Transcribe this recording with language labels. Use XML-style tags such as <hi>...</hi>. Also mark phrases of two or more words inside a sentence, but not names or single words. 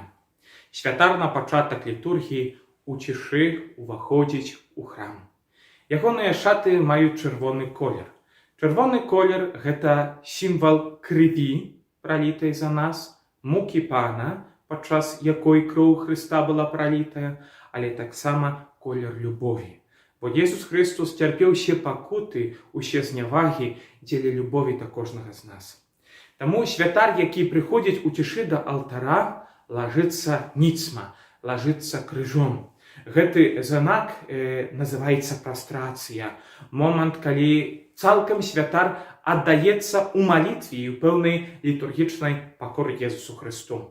<be>Святар на пачатак літургіі у цішы уваходзіць у храм. Ягоныя шаты маюць чырвоны колер. Чырвоны колер – гэта сімвал крыві, пралітай за нас, мукі Пана, падчас якой кроў Хрыста была пралітая, але таксама колер любові.</be> <uk>Бо Єсус Христос терпів ще пакути, усе зняваги дзеля любові до кожного з нас. Тому святар, який приходить у тиші до алтара,</uk> <be>ложится ніцма, ложится крыжом. Гэты знак называецца прастрацыя. Момант, калі цалкам святар аддаецца ў малітве і ў пэўнай літургічнай пакоры Єсусу Христу.</be>